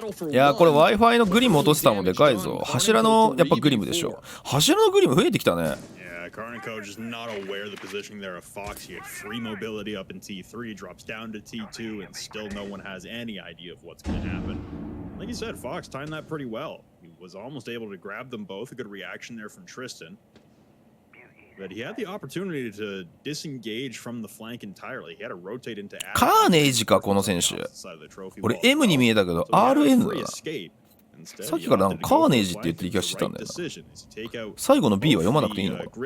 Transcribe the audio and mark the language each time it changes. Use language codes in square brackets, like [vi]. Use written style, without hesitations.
[ja] いやこれ Wi-Fi のグリム落とせたのもでかいぞ。柱のやっぱグリムでしょ。柱のグリム増えてきたね。 [en] KARN&Co just not aware of the positioning there of Fox. He had free mobility up in T3, drops down to T2, and still no one has any idea of what's going to happen. Like you said, Fox timed that pretty well. He was almost able to grab them both. A good reaction there from Tristan. But he had the opportunity to disengage from the flank entirely. He had to rotate into [ja] カーネージかこの選手。俺 M に見えたけど RN だな。さっきからなんかカーネージって言ってる気がしてたんだよな。最後の B は読まなくていいのか。